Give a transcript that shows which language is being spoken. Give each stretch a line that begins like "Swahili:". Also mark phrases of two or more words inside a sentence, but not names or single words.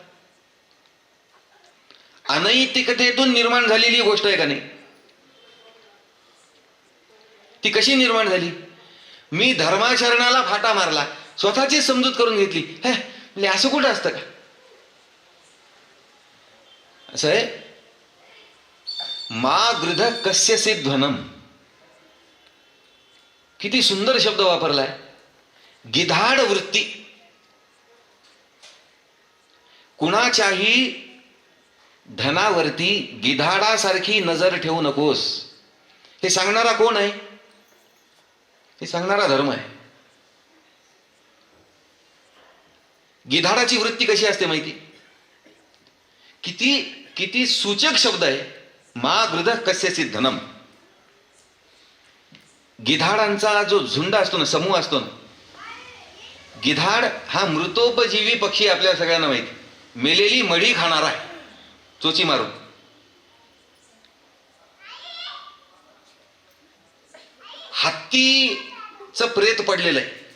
Marathi: अनैतिकतेतून निर्माण झालेली गोष्ट आहे का नाही? ती कशी निर्माण झाली? मी धर्माचरणाला फाटा मारला, स्वतःची समजूत करून घेतली. म्हणजे असं कुठं असतं का? असं आहे.
Sanskrit: मा गृध कस्य सिद्धनम,
Marathi: किती सुंदर शब्द वापरलाय. गिधाड वृत्ती. कुणाच्याही धनावरती गिधाडासारखी नजर ठेवू नकोस. हे सांगणारा कोण आहे? हे सांगणारा धर्म आहे. गिधाडाची वृत्ती कशी असते माहिती? किती किती सूचक शब्द आहे.
Sanskrit: मा गृध कस्यचित धनम.
Marathi: गिधाडांचा जो झुंड असतो ना, समूह असतो ना, गिधाड हा मृतोपजीवी पक्षी आपल्या सगळ्यांना माहिती. मेलेली मढी खाणारा आहे, चोची मारून. हत्तीचं प्रेत पडलेलं आहे.